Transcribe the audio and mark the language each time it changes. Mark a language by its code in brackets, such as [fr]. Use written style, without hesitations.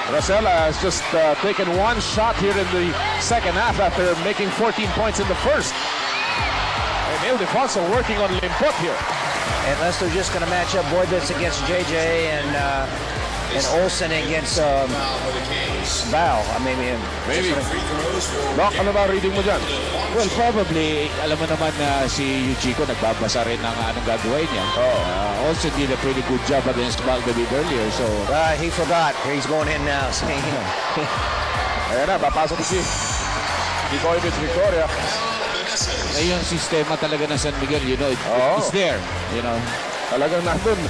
[en] Rosella has just taken one shot here in the second half after making 14 points in the first. And Ildefonso working on Limpot here. Unless they're just going to match up Boybits against JJ and Olsen against Val. Maybe. [tl] Doc, ano ba reading mo dyan? [en] Well, probably, [tl] alam mo naman na si Yuchiko nagbabasa rin ng anong gagawin niya. [en] Olsen did a pretty good job against Valdavid earlier, so... he forgot. He's going in now. [tl] Ayan na, papasok si Boybits Victoria. Yung sistema talaga ng San Miguel, [en] you know, it's there, you know. [tl] Talagang nandun.